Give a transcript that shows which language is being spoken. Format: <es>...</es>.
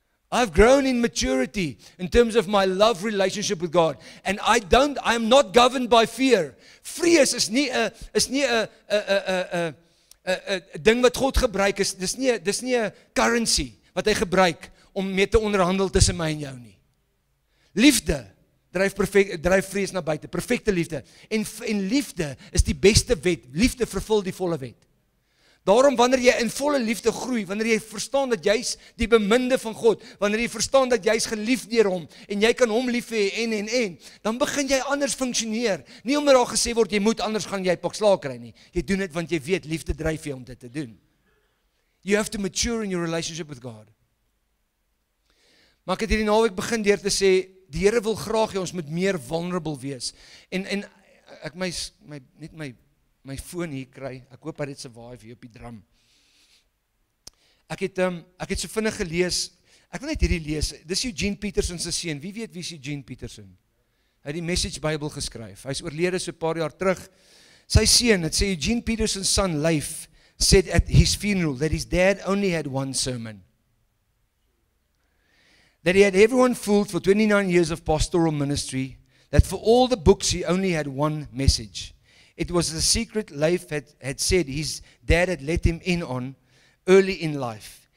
<en>I've grown in maturity in terms of my love relationship with God, and I am not governed by fear.</en> <af>Vrees is nie 'n ding wat God gebruik is. Dis nie 'n currency wat hy gebruik om mee te onderhandel tussen my en jou nie. Liefde dryf vrees na buite, perfekte liefde. En liefde is die beste wet. Liefde vervul die volle wet. Daarom wanneer jy in volle liefde groei, wanneer jy verstaan dat jy's die beminde van God, wanneer jy verstaan dat jy's geliefd deur hom, en jy kan hom lief hê, en, dan begin jy anders funksioneer. Nie omdat daar gesê word, jy moet anders gaan jy pak slaag kry nie. Jy doen dit want jy weet, liefde dryf jy om dit te doen.</af> <en>You have to mature in your relationship with God.</en> <af>Maar ek het hierdie naweek begin deur te sê, die Here wil graag hê ons moet meer vulnerable wees. En ek net my foon hier kry, ek hoop hy het survive hier op die drum. Ek het so vinnig gelees, Ek wil net hierdie lees. Dis Eugene Peterson se seun. Wie weet wie is Eugene Peterson? Hy het die Message Bible geskryf. Hy is oorlede so 'n paar jaar terug. Sy seun, het sê</af> <en>Eugene Peterson's son Leif said at his funeral that his dad only had one sermon. That he had everyone fooled for 29 years of pastoral ministry, that for all the books he only had one message. It was the secret Leif had said his dad had let him in on early in life.</en>